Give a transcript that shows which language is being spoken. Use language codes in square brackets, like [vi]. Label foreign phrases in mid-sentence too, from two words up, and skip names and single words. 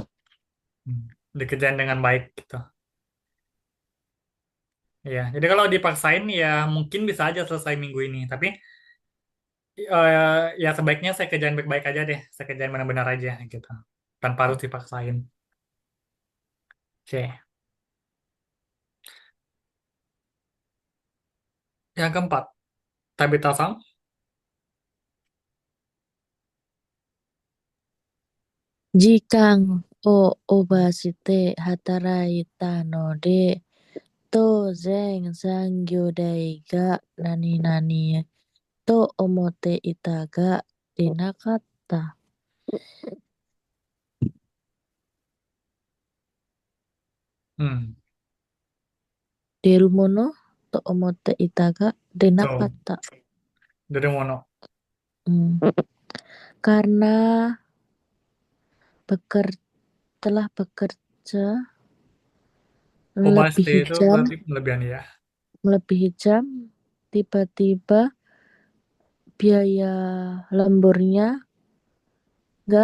[id] Dikerjain dengan baik gitu. Ya, jadi kalau dipaksain ya mungkin bisa aja selesai minggu ini. Tapi ya sebaiknya saya kerjain baik-baik aja deh. Saya kerjain benar-benar aja gitu. Tanpa harus dipaksain. Oke. Yang keempat, Tabita-san. [ja] 時間をオーバーして働いたので、 当然残業代が何々と思っていたが出なかった。 Hmm. 出るものと思っていたが出なか [en] So, [ja] った。 [id] dari mono. Karena telah bekerja Overstay itu berarti melebihi kelebihan ya. jam, tiba-tiba biaya lemburnya gak